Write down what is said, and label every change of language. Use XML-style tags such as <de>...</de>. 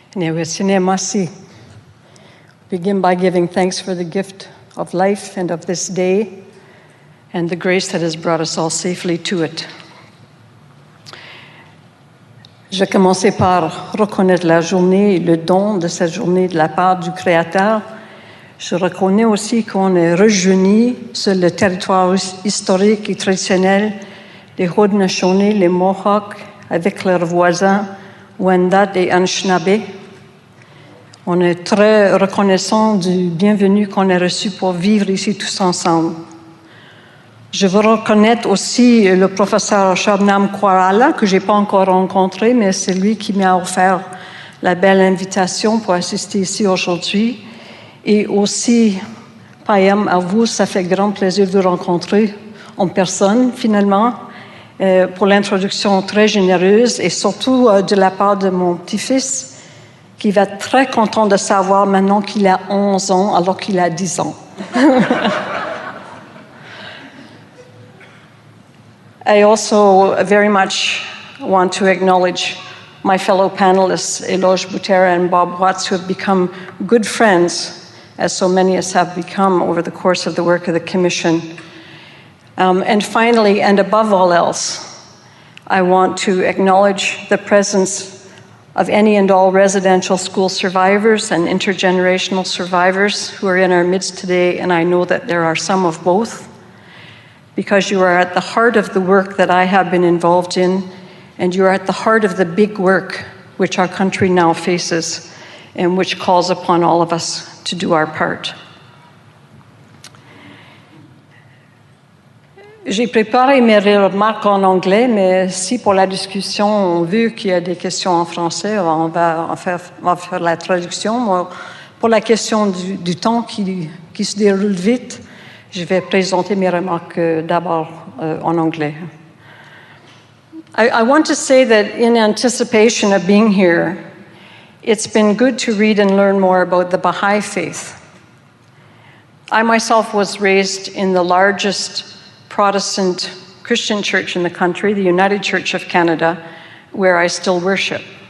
<en>Begin by giving thanks for the gift of life and of this day and the grace that has brought us all safely to it.</en> <fr>Je vais commencer par reconnaître la journée et le don de cette journée de la part du Créateur. Je reconnais aussi qu'on est rejeuni sur le territoire historique et traditionnel des Haudenosaunee, les Mohawks, avec leurs voisins Wendat et Anishinaabe. On est très reconnaissant du bienvenu qu'on a reçu pour vivre ici tous ensemble. Je veux reconnaître aussi le professeur Shabnam Kwarala, que je n'ai pas encore rencontré, mais c'est lui qui m'a offert la belle invitation pour assister ici aujourd'hui. Et aussi, Payam, à vous, ça fait grand plaisir de vous rencontrer en personne, finalement, pour l'introduction très généreuse et surtout de la part de mon petit-fils, qui va être très content de savoir maintenant qu'il a 11 ans alors qu'il a 10 ans.</fr> <en>I also very much want to acknowledge my fellow panelists, Eloge Butera and Bob Watts, who have become good friends, as so many of us have become over the course of the work of the Commission. And finally, and above all else, I want to acknowledge the presence of any and all residential school survivors and intergenerational survivors who are in our midst today, and I know that there are some of both, because you are at the heart of the work that I have been involved in, and you are at the heart of the big work which our country now faces, and which calls upon all of us to do our part.</en> <fr>J'ai préparé mes remarques en anglais, mais si pour la discussion, on veut qu'il y ait des questions en français, on va faire la traduction. Pour la question du temps qui se déroule vite, je vais présenter mes remarques d'abord en anglais.</fr> <en>I want to say that in anticipation of being here, it's been good to read and learn more about the Bahá'í faith. I myself was raised in the largest Protestant Christian church in the country, the United Church of Canada, where I still worship.</en>